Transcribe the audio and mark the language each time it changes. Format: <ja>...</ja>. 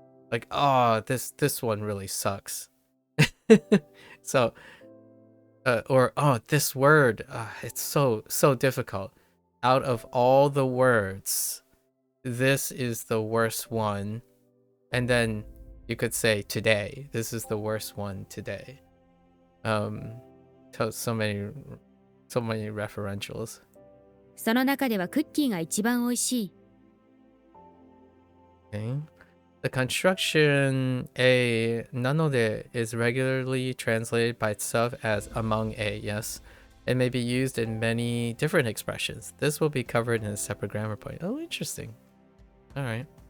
<en>Like, oh, this one really sucks. So, or oh, this word, it's so difficult. Out of all the words, this is the worst one. And then you could say today. This is the worst one today. So many referentials.</en> <ja>その中ではクッキーが一番美味しい。</ja> <en>Okay. The construction a nanode is regularly translated by itself as among a, yes. It may be used in many different expressions. This will be covered in a separate grammar point. Oh, interesting. Alright.</en>